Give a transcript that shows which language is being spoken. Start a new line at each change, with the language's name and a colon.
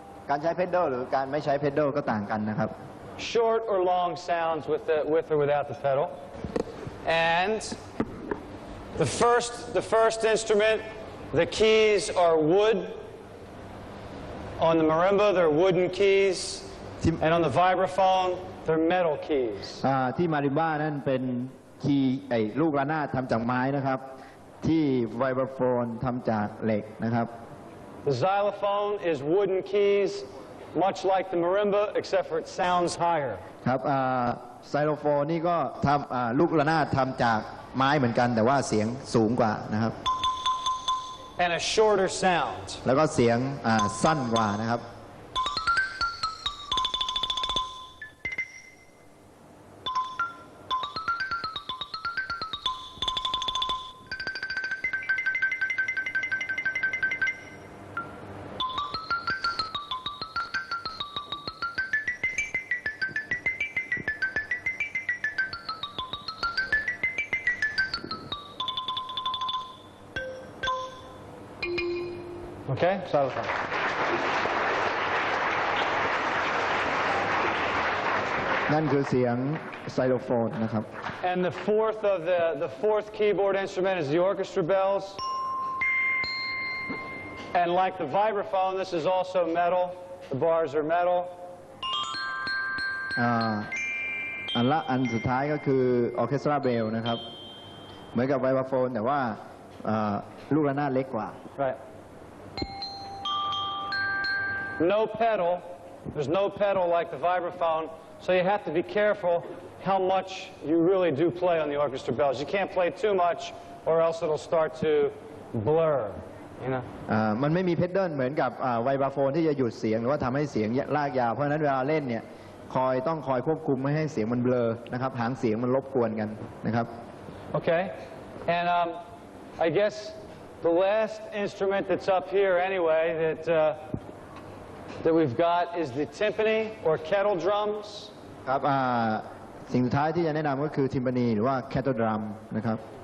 Thai: การใช้เพด a ลหรือการไม่ใช้เพด a ลก็ต่างกันนะครับ
English: Short or long sounds with or without the pedal. And the first instrument, the keys are wood. On the marimba, they're wooden keys. And on the vibraphone, they're metal keys.
Thai: ที่มาริมบ้านั่นเป็นคีย์ลูกระนาดทำจากไม้นะครับ ที่ไวบราโฟนทำจากเหล็กนะครับ
English: The xylophone is wooden keys, much like the marimba, except for it sounds higher.
Thai: ครับไซโลโฟนนี่ก็ทำลูกระนาดทำจากไม้เหมือนกันแต่ว่าเสียงสูงกว่านะครับ
English: And a shorter sound.
Thai: แล้วก็เสียงสั้นกว่านะครับ
English: Okay? Xylophone.
Thai: นั่นคือเสียงไซโลโฟนนะครับ
English: And the fourth keyboard instrument is the orchestra bells. And like the vibraphone, this is also metal. The bars are metal.
Thai: อันสุดท้ายก็คือออร์เคสตราเบลนะครับเหมือนกับไวบราโฟนแต่ว่าลูกระนาดเล็กกว่า
English: Right. No pedal. There's no pedal like the vibraphone, so you have to be careful how much you really do play on the orchestra bells. You can't play too much, or else it'll start to blur. You know.
Thai: มันไม่มีเพดเดิลเหมือนกับไวบราโฟนที่จะหยุดเสียงหรือว่าทำให้เสียงลากยาวเพราะฉะนั้นเวลาเล่นเนี่ยต้องคอยควบคุมไม่ให้เสียงมันเบลอนะครับหางเสียงมันรบกวนกันนะครับ
English: Okay. And I guess the last instrument that's up here anyway that we've got is the timpani or kettle drums.
Thai: ครับสิ่งสุดท้ายที่จะแนะนำก็คือทิมปานีหรือว่าแคทโตดรัมนะครับ